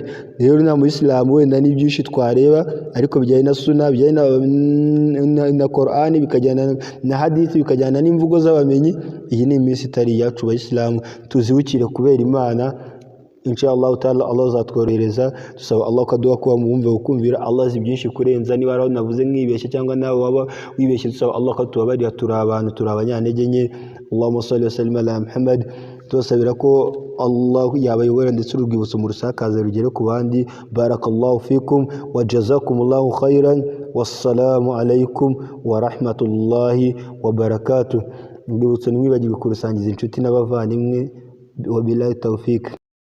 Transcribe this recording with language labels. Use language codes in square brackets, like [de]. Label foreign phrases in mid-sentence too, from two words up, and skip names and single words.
[rw] Rero na Muislamu wenda n'ibyinshi twareba, ariko bijyanye na sunna, bijyanye na Qur'an, bikajyana na hadith, bikajyana n'imvugo z'abamenyi, iyi ni iminsi itari yacu Bayisilamu, tuzibukire kubera Imana. [ar] إن شاء الله تعالى [rw] Allah azatworohereza. Dusaba Allah kaduha kuba muwumve ukumvira. Allah azi byinshi kurenza, niba araho navuze nkibeshye cyangwa nawe waba wibeshye, dusaba Allah katubabarira, turi abantu, turi abanyantege nke. [ar] اللهم صل وسلم على محمد. [rw] Tubasabira ko Allah yabayobora ndetse urubwibutso mu rusakaza rugere ku bandi. [ar] بارك الله فيكم وجزاكم الله خيرا والسلام عليكم ورحمة الله وبركاته. [rw] Urwibutso nimwibagirwe kurusangiza inshuti n'abavandimwe. [ar] وبالله التوفيق.